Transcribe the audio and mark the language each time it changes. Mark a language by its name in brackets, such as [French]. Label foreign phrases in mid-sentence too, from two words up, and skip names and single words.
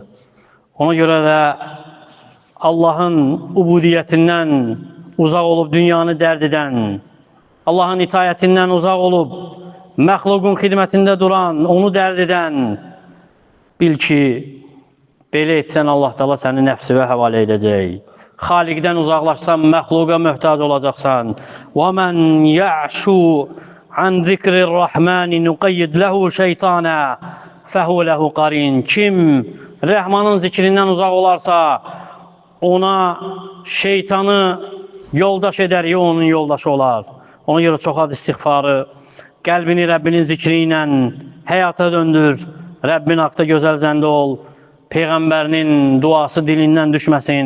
[Azerbaijani] Ona görə də Allahın ubudiyyətindən uzaq olub dünyanı dərd edən, Allahın itayətindən uzaq olub məxluqun xidmətində duran, onu dərd edən, bil ki, belə etsən Allah Teala səni nəfsivə həvalə edəcək. Xaliqdən uzaqlaşsan, məxluqa möhtac olacaqsan. [Arabic] وَمَنْ يَعْشُ عَنْ ذِكْرِ الرَّحْمَانِ نُقَيِّدْ لَهُ شَيْطَانًا فَهُوَ لَهُ قَرِينٌ. [Azerbaijani] Kim Rəhmanın zikrindən uzaq olarsa, ona şeytanı yoldaş edər, ya onun yoldaşı olar. Ona görə çox az istiğfarı, qəlbini Rəbbinin zikri ilə həyata döndür. Rəbbin haqda gözəl zəndə ol. Peyğəmbərinin duası dilindən düşməsin.